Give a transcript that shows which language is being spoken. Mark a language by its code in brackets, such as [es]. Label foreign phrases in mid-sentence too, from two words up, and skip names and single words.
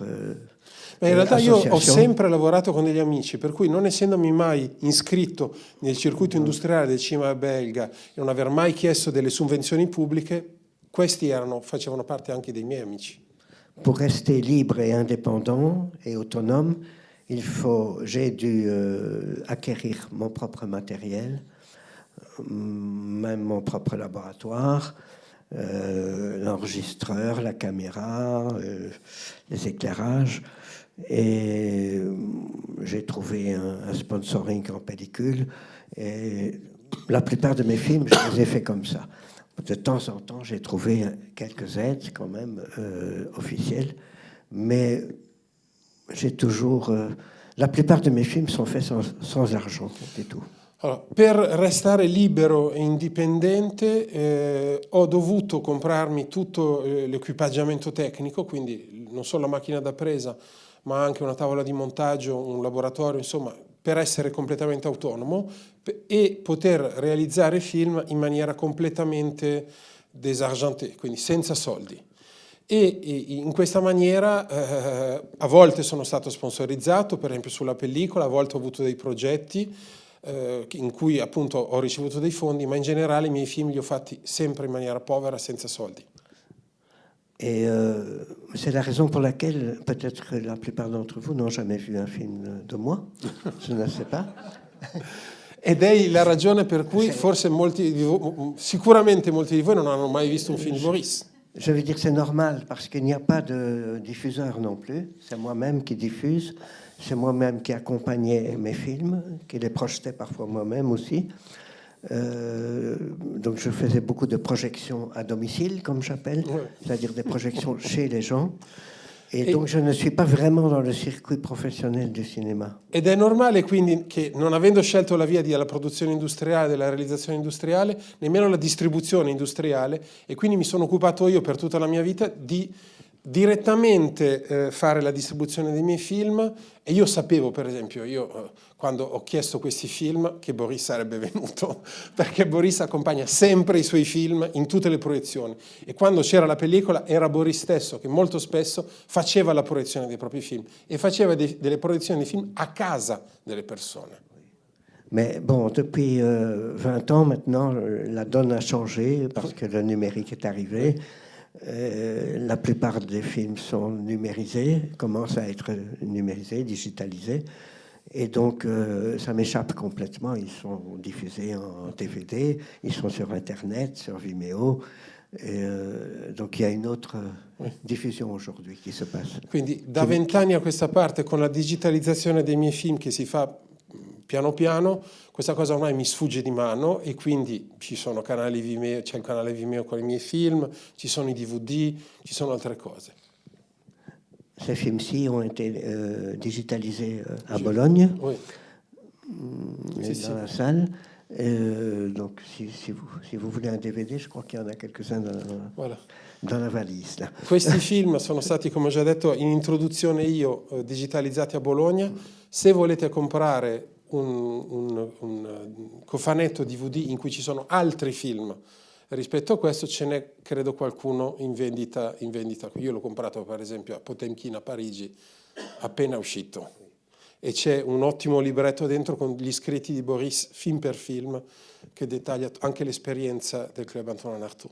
[it] Ma in realtà io ho sempre lavorato con degli amici, per cui non essendomi mai iscritto nel circuito industriale del cinema belga e non aver mai chiesto delle sovvenzioni pubbliche, questi facevano parte anche dei miei amici. [fr] Pour rester libre et indépendant et autonome, j'ai dû acquérir mon propre matériel, même mon propre laboratoire, l'enregistreur, la caméra, les éclairages. Et j'ai trouvé un sponsoring en pellicule. Et la plupart de mes films, je les ai faits comme ça. De temps en temps, j'ai trouvé quelques aides quand même officielles, mais j'ai toujours La plupart de mes films sont faits sans argent du tout. [it] Allora, per restare libero e indipendente ho dovuto comprarmi tutto l'equipaggiamento tecnico, quindi non solo la macchina da presa, ma anche una tavola di montaggio, un laboratorio, insomma, per essere completamente autonomo e poter realizzare film in maniera completamente désargentée, quindi senza soldi. E in questa maniera a volte sono stato sponsorizzato, per esempio sulla pellicola, a volte ho avuto dei progetti in cui appunto ho ricevuto dei fondi, ma in generale i miei film li ho fatti sempre in maniera povera, senza soldi. [fr] Et c'est la raison pour laquelle peut-être que la plupart d'entre vous n'ont jamais vu un film de moi, je ne sais pas. [it] Ed è la ragione per cui forse sicuramente molti di voi non hanno mai visto un film di Boris. [fr] Je veux dire c'est normal parce qu'il n'y a pas de diffuseur non plus, c'est moi-même qui diffuse, c'est moi-même qui accompagnais mes films, qui les projetais parfois moi-même aussi. Donc je faisais beaucoup de projections à domicile, comme j'appelle, c'est-à-dire des projections chez les gens. Et donc je ne suis pas vraiment dans le circuit professionnel du cinéma. [it] Ed è normale quindi che, non avendo scelto la via della produzione industriale, della realizzazione industriale, nemmeno la distribuzione industriale, e quindi mi sono occupato io per tutta la mia vita di direttamente fare la distribuzione dei miei film, e io sapevo, per esempio, quando ho chiesto questi film, che Boris sarebbe venuto, perché Boris accompagna sempre i suoi film in tutte le proiezioni, e quando c'era la pellicola era Boris stesso che molto spesso faceva la proiezione dei propri film e faceva delle proiezioni di film a casa delle persone. [fr] Mais bon, depuis 20 ans maintenant, la donne a changé parce que le numérique est arrivé. La plupart des films sont numérisés, commencent à être numérisés, digitalisés. Et donc, ça m'échappe complètement. Ils sont diffusés en DVD, ils sont sur Internet, sur Vimeo. Et, donc, il y a une autre diffusion aujourd'hui qui se passe. [it] Quindi, da 20 anni a questa parte, con la digitalizzazione dei miei film che si fa piano piano, questa cosa ormai mi sfugge di mano, e quindi ci sono canali Vimeo, c'è il canale Vimeo con i miei film, ci sono i DVD, ci sono altre cose. [fr] Ces films-ci ont été digitalisés à Bologne, Oui. dans la salle. Donc, si vous voulez un DVD, je crois qu'il y en a quelques-uns dans la valise. Là. [it] Questi film sono stati, come ho già detto in introduzione io, digitalizzati a Bologna. Se volete comprare un cofanetto DVD in cui ci sono altri film rispetto a questo, ce n'è credo qualcuno in vendita. Io l'ho comprato per esempio a Potemkin a Parigi, appena uscito, e c'è un ottimo libretto dentro con gli scritti di Boris film per film che dettaglia anche l'esperienza del Club Antonin Artaud.